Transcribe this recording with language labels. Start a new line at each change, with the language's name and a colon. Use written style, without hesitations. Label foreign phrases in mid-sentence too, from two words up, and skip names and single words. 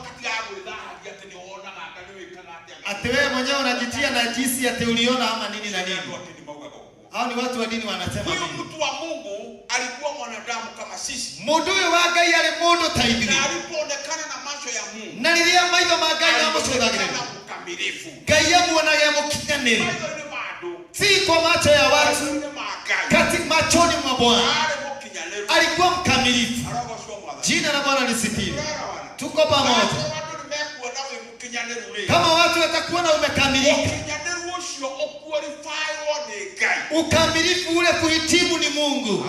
Swahili: Ati wewe mwenyewe unajitia najisi ati uliona ama nini na nini. Hao ni watu wa dini wanasema huyu mtu wa Mungu alikuwa mwanadamu kama sisi.
Kikuyu: Mundu uyu wa Ngai ari mundu ta ithuĩ.
Swahili: Na alipoonekana na macho ya Mungu.
Kikuyu: Na rĩrĩa maitho ma Ngai mamucũthagĩrĩria.
Swahili: Mkamilifu.
Kikuyu: Ngai amuonaga mũkinyanĩru.
Swahili: Si kwa macho ya watu. Kati machoni mwa Bwana. Alikuwa mkamilifu. Jina la Bwana lisifiwe. Tuko pamoja. Kama watu watakuona umekamilika, ukamilifu ule kuhitimu ni Mungu.